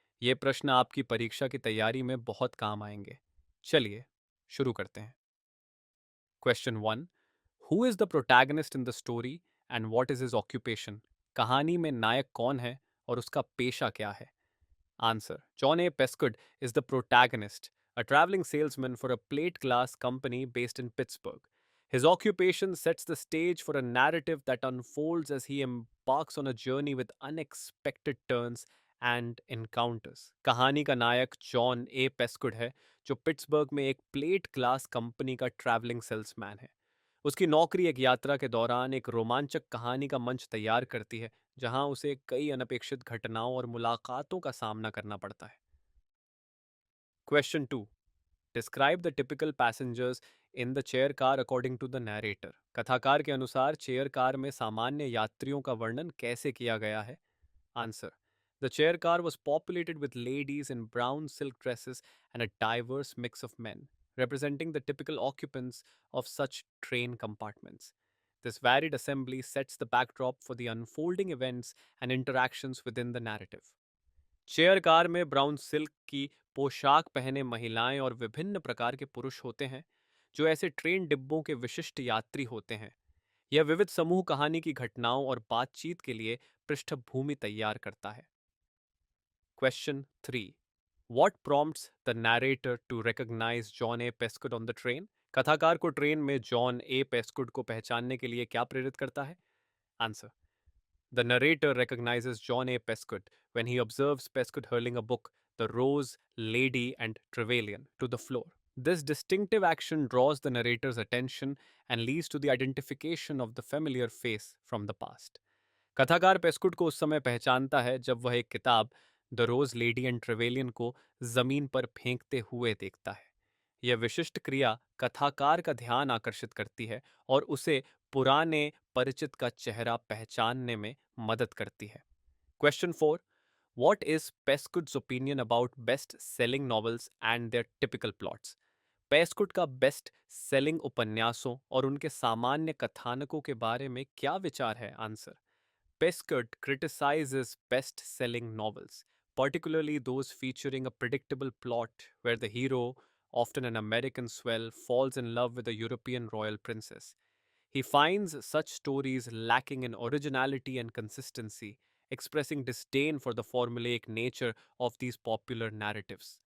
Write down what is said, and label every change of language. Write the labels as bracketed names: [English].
[Hindi] ये प्रश्न आपकी परीक्षा की तैयारी में बहुत काम आएंगे। चलिए शुरू करते हैं। [English] Question 1। Who is the protagonist in the story and what is his occupation? [Hindi] कहानी में नायक कौन है और उसका पेशा क्या है? [English] Answer. John A. Pescud is the protagonist, a traveling salesman for a plate glass company based in Pittsburgh. His occupation sets the stage for a narrative that unfolds as he embarks on a journey with unexpected turns and encounters. [Hindi] कहानी का नायक John ए पेस्कुड है, जो Pittsburgh में एक plate glass company का travelling salesman है। उसकी नौकरी एक यात्रा के दौरान एक रोमांचक कहानी का मंच तैयार करती है, जहां उसे कई अनपेक्षित घटनाओं और मुलाकातों का सामना करना पड़ता है। [English] Question 2। Describe the typical passengers in the chair car according to the narrator. [Hindi] कथाकार के अनुसार चेयर कार में सामान्य यात्रियों का वर्णन कैसे किया गया है? [English] Answer. The chair car was populated with ladies in brown silk dresses and a diverse mix of men, representing the typical occupants of such train compartments. This varied assembly sets the backdrop for the unfolding events and interactions within the narrative. [Hindi] Chair car में brown silk की पोशाक पहने महिलाएं और विभिन्न प्रकार के पुरुष होते हैं, जो ऐसे ट्रेन डिब्बों के विशिष्ट यात्री होते हैं। यह विविध समूह कहानी की घटनाओं और बातचीत के लिए पृष्ठभूमि तैयार करता है। [English] Question 3. What prompts the narrator to recognize John A. Pescud on the train? [Hindi] कथाकार को ट्रेन में जॉन ए पेस्कुड को पहचानने के लिए क्या प्रेरित करता है? [English] Answer. The narrator recognizes John A. Pescud when he observes Pescud hurling a book, The Rose, Lady, and Trevelyan, to the floor. This distinctive action draws the narrator's attention and leads to the identification of the familiar face from the past. [Hindi] कथाकार पेस्कुड को उस समय पहचानता है जब वह एक किताब the rose lady and Trevelyan को जमीन पर फेंकते हुए देखता है। यह विशिष्ट क्रिया कथाकार का ध्यान आकर्षित करती है और उसे पुराने परिचित का चेहरा पहचानने में मदद करती है। [English] Question 4। What is Pescud's opinion about best selling novels and their typical plots? [Hindi] पेस्कुड का बेस्ट सेलिंग उपन्यासों और उनके सामान्य कथानकों के बारे में क्या विचार है? [English] Answer. Pescud criticizes best selling novels, particularly those featuring a predictable plot where the hero, often an American swell, falls in love with a European royal princess. He finds such stories lacking in originality and consistency, expressing disdain for the formulaic nature of these popular narratives.